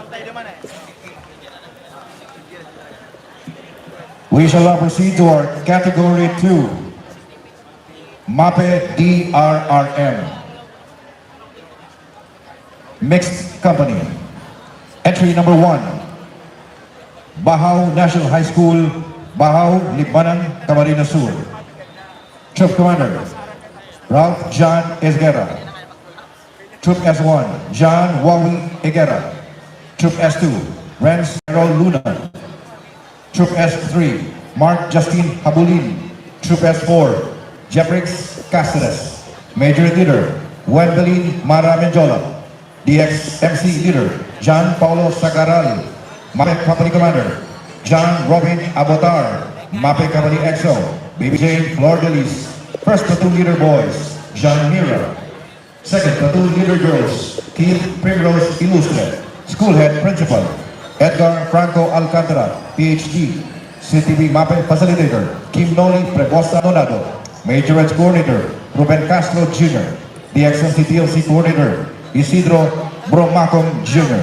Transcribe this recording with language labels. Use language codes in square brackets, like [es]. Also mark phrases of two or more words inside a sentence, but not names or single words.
[en] We shall now proceed to our Category 2, MAPE DRRM. Mixed Company. Entry number 1, Bahaw National High School, Bahaw, Libanan, Camarines Sur. Troop Commander, Ralph John Esguerra. Troop S1, John Wawi Egera. Troop S2, Renz Carol Luna. Troop S3, Mark Justin Habulin. Troop S4, Jeffrix Cáceres. Major Leader, Wendelin Mara Menjola. DXMC Leader, John Paulo Sagaral. MAPE Company Commander, John Robin Abotar. MAPE Company EXO, BBJ Flor Delis. First Platoon Leader Boys, John Mira. Second Platoon Leader Girls, Keith Primrose Ilustre. School Head Principal, Edgar Franco Alcantara, PhD. CTV MAPE Facilitator, Kim Noli Prebosa Donado. Major Eds Coordinator, Ruben Castro Jr. DXMC DLC Coordinator, Isidro Bromacom Jr.